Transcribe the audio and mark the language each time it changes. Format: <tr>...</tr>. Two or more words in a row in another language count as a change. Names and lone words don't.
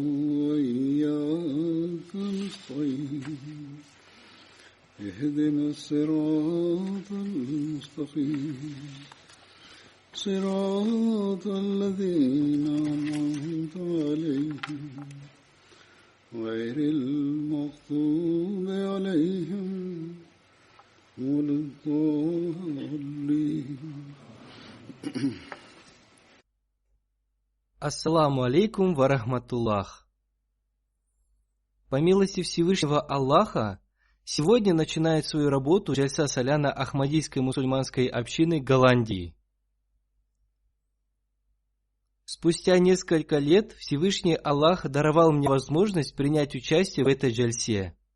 <ar>وإياك نستعين اهدنا الصراط المستقيم صراط الذين أنعمت عليهم غير المغضوب عليهم ولا الضالين. السلام عليكم ورحمة الله.</ar> <ru>По милости Всевышнего Аллаха, сегодня начинает свою работу Джальса Саляна Ахмадийской мусульманской общины Голландии. Спустя несколько лет Всевышний Аллах даровал мне возможность принять участие в этой джальсе.</ru>